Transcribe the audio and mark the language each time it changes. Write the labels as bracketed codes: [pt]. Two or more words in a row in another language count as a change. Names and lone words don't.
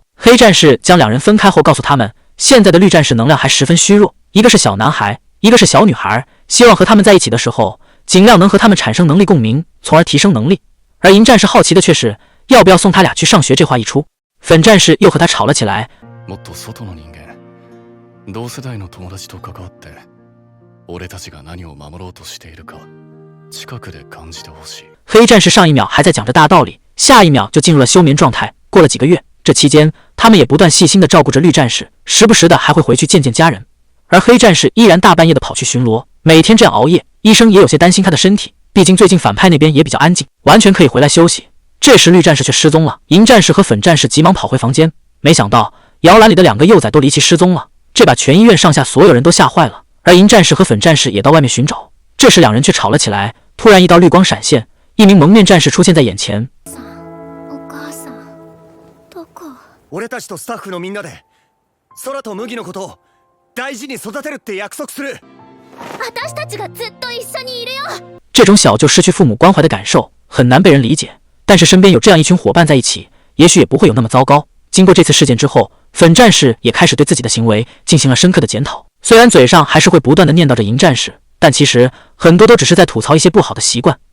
[zh] 黑战士将两人分开后告诉他们，现在的绿战士能量还十分虚弱，一个是小男孩，一个是小女孩，希望和他们在一起的时候尽量能和他们产生能力共鸣，从而提升能力。而银战士好奇的却是要不要送他俩去上学。这话一出，粉战士又和他吵了起来。 [ja] もっと外の人間、同世代の友達と関わって、俺たちが何を守ろうとしているか、近くで感じてほしい。 [zh] 黑战士上一秒还在讲着大道理，下一秒就进入了休眠状态。过了几个月，这期间他们也不断细心地照顾着绿战士，时不时的还会回去见见家人。而黑战士依然大半夜的跑去巡逻，每天这样熬夜，医生也有些担心他的身体，毕竟最近反派那边也比较安静，完全可以回来休息。这时绿战士却失踪了，银战士和粉战士急忙跑回房间，没想到摇篮里的两个幼崽都离奇失踪了，这把全医院上下所有人都吓坏了。而银战士和粉战士也到外面寻找，这时两人却吵了起来。突然一道绿光闪现，一名蒙面战士出现在眼前。 [ja] 俺たちとスタッフのみんなで空と麦のことを大事に育てるって約束する。私たちがずっと一緒にいるよ。 [zh] 这种小就失去父母关怀的感受很难被人理解，但是身边有这样一群伙伴在一起，也许也不会有那么糟糕。经过这次事件之后，粉战士也开始对自己的行为进行了深刻的检讨。虽然嘴上还是会不断的念叨着银战士，但其实很多都只是在吐槽一些不好的习惯。